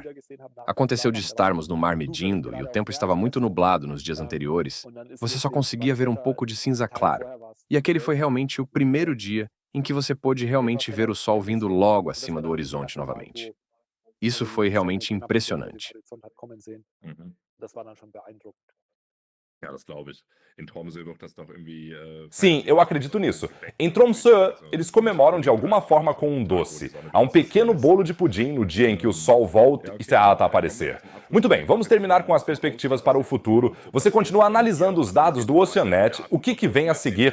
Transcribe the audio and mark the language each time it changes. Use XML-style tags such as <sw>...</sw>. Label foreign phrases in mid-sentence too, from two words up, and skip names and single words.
<pt>Aconteceu de estarmos no mar medindo e o tempo estava muito nublado nos dias anteriores. Você só conseguia ver um pouco de cinza claro. E aquele foi realmente o primeiro dia em que você pôde realmente ver o sol vindo logo acima do horizonte novamente. Isso foi realmente impressionante.</pt> <de>Ja, das glaube ich. In Tromsø wird das doch irgendwie.</de> <pt>Sim, eu acredito nisso. Em Tromsø, eles comemoram de alguma forma com um doce. Há um pequeno bolo de pudim no dia em que o sol volta a aparecer. Muito bem, vamos terminar com as perspectivas para o futuro. Você continua analisando os dados do Oceanet. O que vem a seguir?</pt>